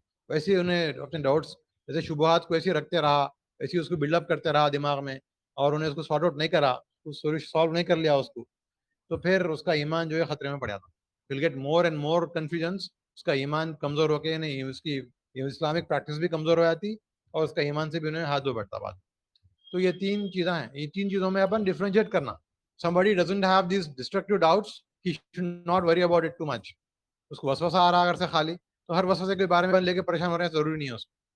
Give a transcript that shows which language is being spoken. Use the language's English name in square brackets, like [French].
[Urdu] ویسے انہیں اپنے ڈاؤٹس جیسے شبہات کو ایسے رکھتے رہا, ایسے اس کو بلڈ اپ کرتے رہا دماغ میں, اور انہیں اس کو سارٹ آؤٹ نہیں کرا, سالو نہیں کر لیا اس کو, تو پھر اس کا ایمان جو ہے خطرے میں پڑ جاتا. [English] will get more and more confusions, [Urdu] اس کا ایمان کمزور ہو کے, نہیں اس کی اسلامک پریکٹس بھی کمزور ہو جاتی, اور اس کا ایمان سے بھی انہیں ہاتھ دھو بیٹھتا بات. تو یہ تین چیزیں ہیں, یہ تین چیزوں میں اپن ڈفرینشیٹ کرنا. [English] somebody doesn't have these destructive doubts, he should not worry about it too much. [Urdu] اس کو وسوسہ آ رہا اگر سے خالی, تو ہر وسوسے کے بارے میں لے کے پریشان ہو رہے ہیں ضروری نہیں ہے اس کو.